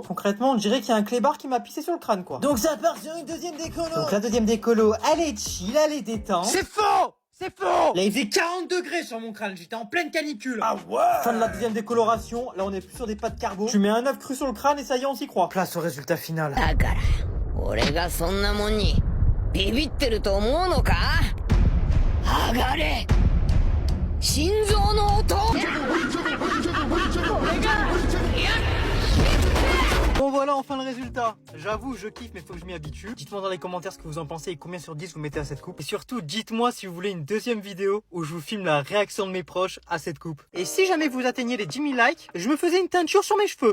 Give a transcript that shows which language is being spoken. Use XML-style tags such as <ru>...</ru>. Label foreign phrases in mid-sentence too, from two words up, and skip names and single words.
<fr>Concrètement, on dirait qu'il y a un clébard qui m'a pissé sur le crâne, quoi. Donc ça part sur une deuxième décolo. Donc la deuxième décolo, elle est chill, elle est détente. C'est faux! C'est faux! Là, il faisait 40 degrés sur mon crâne, j'étais en pleine canicule. Ah ouais! Fin de la deuxième décoloration, là on est plus sur des pâtes carbo. Tu mets un œuf cru sur le crâne et ça y est, on s'y croit. Place au résultat final.</fr> <ja>だから俺がそんなもんにビビってると思うのか上がれ心臓の音</ja> <fr>Bon voilà, enfin le résultat. J'avoue, je kiffe, mais faut que je m'y habitue. Dites-moi dans les commentaires ce que vous en pensez et combien sur 10 vous mettez à cette coupe. Et surtout, dites-moi si vous voulez une deuxième vidéo où je vous filme la réaction de mes proches à cette coupe. Et si jamais vous atteignez les 10 000 likes, je me faisais une teinture sur mes cheveux.</fr>